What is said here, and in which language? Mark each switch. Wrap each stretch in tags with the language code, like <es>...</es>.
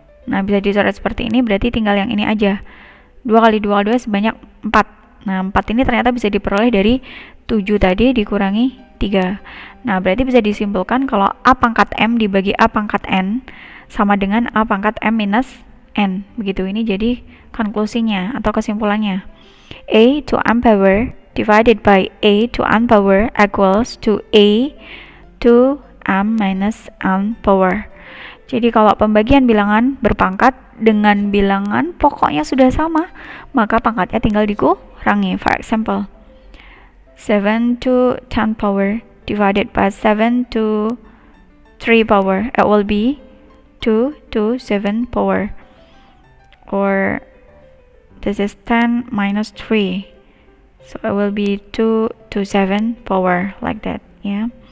<id>Nah, bisa dicoret seperti ini, berarti tinggal yang ini aja. 2 kali 2 kali 2 sebanyak 4. Nah, 4 ini ternyata bisa diperoleh dari 7 tadi dikurangi 3. Nah, berarti bisa disimpulkan kalau A pangkat M dibagi A pangkat N sama dengan A pangkat M minus N. Begitu, ini jadi konklusinya atau kesimpulannya.</id> <en>A to M power divided by A to N power equals to A to M minus N power.</en> <id>Jadi kalau pembagian bilangan berpangkat dengan bilangan pokoknya sudah sama, maka pangkatnya tinggal dikurangi.</id> <en>For example, 7 to 10 power divided by 7 to 3 power, it will be 2 to 7 power. Or this is 10 minus 3, so it will be 2 to 7 power, like that ya.</en>